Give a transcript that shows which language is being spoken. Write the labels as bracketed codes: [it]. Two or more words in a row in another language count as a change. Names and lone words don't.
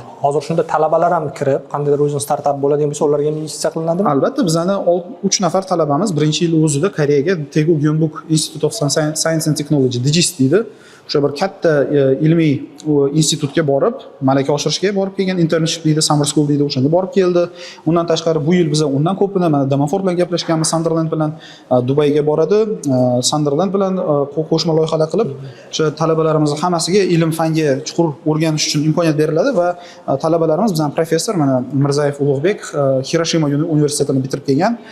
[uz] Hozir shunda talabalar ham kirib, qandaydir o'zini startap bo'ladigan bo'lsa, ularga investitsiya qilinadimi? Albatta, bizani 3 nafar talabamiz birinchi yil o'zida Koreyaga Daegu Gyeongbuk Institute of Science and Technology (DGIS) deydi. O'sha bir katta ilmiy institutga borib, malaka oshirishga borib kelgan, internship deydi, [en] summer school [uz] deydi, o'shanga borib keldi. Undan tashqari bu yil biz undan ko'pini, mana Damanford bilan gaplashganmiz, Sunderland bilan Dubayga boradi. Sunderland bilan qo'shma loyihalar qilib, o'sha talabalarimiz hammasiga ilm-fanga chuqur o'rganish uchun imkoniyat beriladi va talabalarimiz bizning professor, mana Mirzayev Ulug'bek Hiroshima universitetini bitirib kelgan.